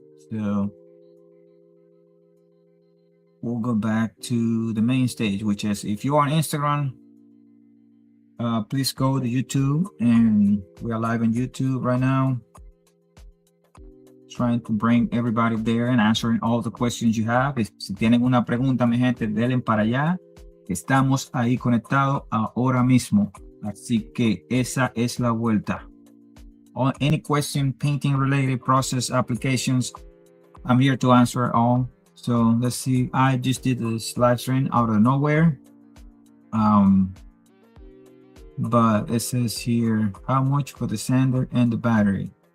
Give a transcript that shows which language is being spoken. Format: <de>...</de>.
<en>So we'll go back to the main stage, which is if you're on Instagram, please go to YouTube, and we are live on YouTube right now. Trying to bring everybody there and answering all the questions you have.</en> <es>Si tienen una pregunta, mi gente, denle para allá. Estamos ahí conectados ahora mismo. Así que esa es la vuelta.</es> <en>On any question, painting related, process, applications, I'm here to answer all. So let's see. I just did this live stream out of nowhere. But it says here, how much for the sander and the battery?</en>